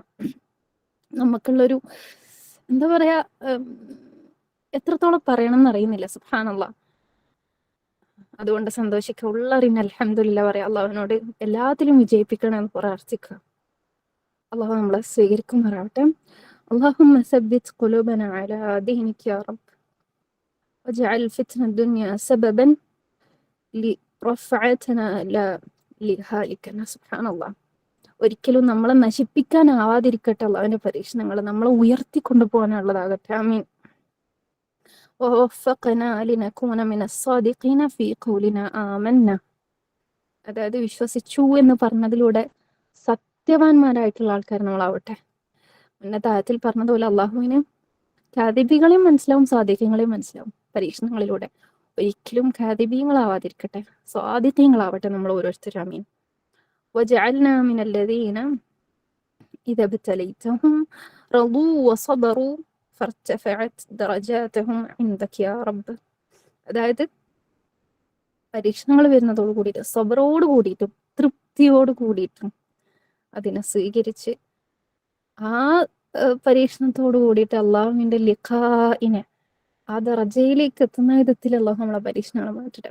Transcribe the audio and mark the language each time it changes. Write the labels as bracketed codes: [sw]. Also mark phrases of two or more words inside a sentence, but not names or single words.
[ml] നമുക്കുള്ളൊരു എന്താ പറയാ, എത്രത്തോളം പറയണം എന്നറിയുന്നില്ല. സുബ്ഹാനല്ലാഹ്. അതുകൊണ്ട് സന്തോഷിക്കുക, ഉള്ളറിഞ്ഞ അൽഹംദുലില്ലാ പറയാം, അള്ളാഹുവിനോട് എല്ലാത്തിലും വിജയിപ്പിക്കണമെന്ന് പ്രാർത്ഥിക്കുക. അള്ളാഹു നമ്മളെ സ്വീകരിക്കുമാറാവട്ടെ. [ar] اللهم ثبت قلوبنا على دينك يا رب واجعل فتنة الدنيا سببا لرفعتنا لا لهالكنا سبحان الله. [ml] ഒരിക്കലും നമ്മളെ നശിപ്പിക്കാനാവാതിരിക്കട്ടെ അള്ളാഹുവിന്റെ പരീക്ഷണങ്ങൾ, നമ്മളെ ഉയർത്തിക്കൊണ്ടുപോകാനുള്ളതാകട്ടെ. ആമീൻ. [ar] ووفقنا لنكون من الصادقين في قولنا آمنا. [ml] അതായത് വിശ്വസിച്ചു എന്ന് പറഞ്ഞതിലൂടെ സത്യവാന്മാരായിട്ടുള്ള ആൾക്കാർ നമ്മളാവട്ടെ. താഴത്തിൽ പറഞ്ഞതുപോലെ അള്ളാഹുവിന് കാദിബികളെയും മനസ്സിലാവും സാദിഖ്യങ്ങളെയും മനസ്സിലാവും പരീക്ഷണങ്ങളിലൂടെ. ഒരിക്കലും കാദിബീങ്ങളാവാതിരിക്കട്ടെ, സ്വാദിഖ്യങ്ങളാവട്ടെ നമ്മൾ ഓരോരുത്തരും. ആമീൻ. [ar] وجعلنا من الذين إذا ابتليتهم رضوا وصبروا فارتفعت درجاتهم عندك يا رب. [ml] അതായത് പരീക്ഷണങ്ങൾ വരുന്നതോട് കൂടിയിട്ട് സബറോട് കൂടിയിട്ടും തൃപ്തിയോട് കൂടിയിട്ടും അതിനെ സ്വീകരിച്ച് ആ പരീക്ഷണത്തോട് കൂടിയിട്ട് അള്ളാഹുവിന്റെ ലിഖാഇനെ ആ ദർജയിലേക്ക് എത്തുന്ന വിധത്തിൽ അള്ളാഹു നമ്മളെ പരീക്ഷണങ്ങൾ മാറ്റിട്ട്.